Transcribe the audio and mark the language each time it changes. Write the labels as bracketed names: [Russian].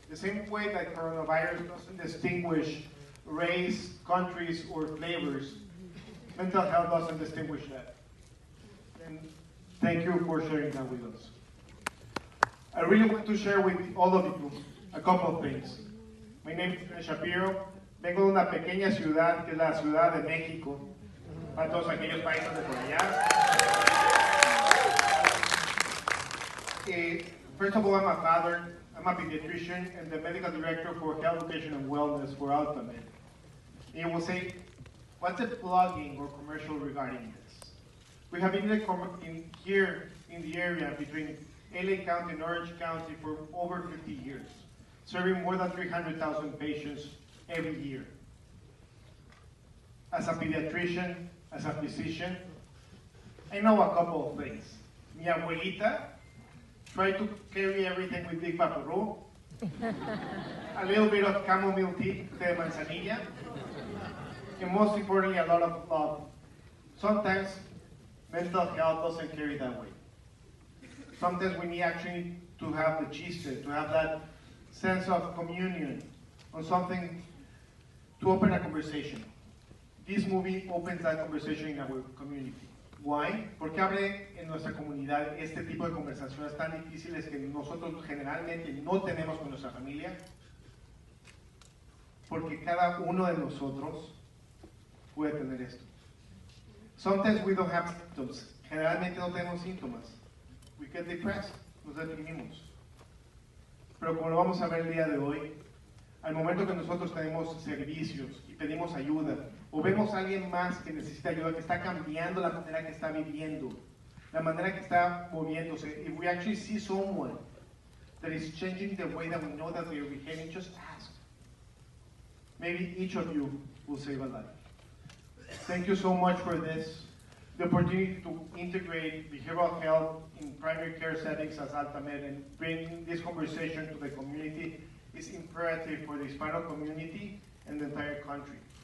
[English] The same way that coronavirus doesn't distinguish race, countries, or flavors, mental health doesn't distinguish that. And thank you for sharing that with us. I really want to share with all of you a couple of things. My name is Ken Shapiro. [Spanish] Vengo de una pequeña ciudad que es la Ciudad de México, para todos aquellos países de por allá. [English] First of all, I'm a father, I'm a pediatrician, and the medical director for health, education, and wellness for Altamed. And you will say, what's the plugging or commercial regarding this? We have been here in the area between LA County and Orange County for over 50 years, serving more than 300,000 patients every year. As a pediatrician, as a physician, I know a couple of things. [Spanish] Mi abuelita [English] tried to carry everything with Big Vaporub, a little bit of chamomile tea, [Spanish] té de manzanilla, [English] and most importantly, a lot of love. Sometimes mental health doesn't carry that way. Sometimes we need actually to have the gist, to have that sense of communion on something, to open a conversation. This movie opens that conversation in our community. Why? [Spanish] Porque abre en nuestra comunidad este tipo de conversaciones tan difíciles que nosotros generalmente no tenemos con nuestra familia. Porque cada uno de nosotros puede tener esto. [English] Sometimes we don't have symptoms. [Spanish] Generalmente no tenemos síntomas. [English] We get depressed, [Spanish] nos deprimimos. Pero como lo vamos a ver el día de hoy, al momento que nosotros tenemos servicios y pedimos ayuda, o vemos a alguien más que necesita ayuda, que está cambiando la manera que está viviendo, la manera que está moviéndose, [English] if we actually see someone that is changing the way that we know that they are behaving, just ask. Maybe each of you will save a life. Thank you so much for this. The opportunity to integrate behavioral health in primary care settings as Altamed and bring this conversation to the community is imperative for the Hispano community and the entire country.